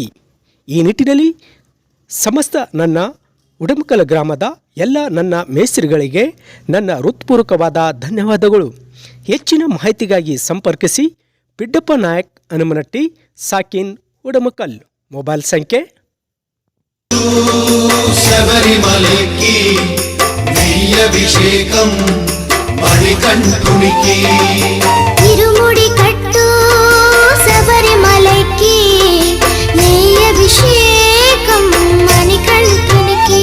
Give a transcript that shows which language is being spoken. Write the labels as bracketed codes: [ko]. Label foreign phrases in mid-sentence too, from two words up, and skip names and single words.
[kn] ಈ ನಿಟ್ಟಿನಲ್ಲಿ ಸಮಸ್ತ ನನ್ನ ಉಡಮಕಲ್ ಗ್ರಾಮದ ಎಲ್ಲ ನನ್ನ ಮೇಸ್ತ್ರಿಗಳಿಗೆ ನನ್ನ ಹೃತ್ಪೂರ್ವಕವಾದ ಧನ್ಯವಾದಗಳು. ಹೆಚ್ಚಿನ ಮಾಹಿತಿಗಾಗಿ ಸಂಪರ್ಕಿಸಿ ಪಿಡ್ಡಪ್ಪ ನಾಯಕ್ ಹನುಮನಟ್ಟಿ ಸಾಕಿನ್ ಉಡಮಕಲ್. ಮೊಬೈಲ್ ಸಂಖ್ಯೆ [te] శబరిమలకి నెయ్యభిషేకం మణికంఠునికి ఇరుముడి కట్టు శబరిమలకి నెయ్యభిషేకం మణికంఠునికి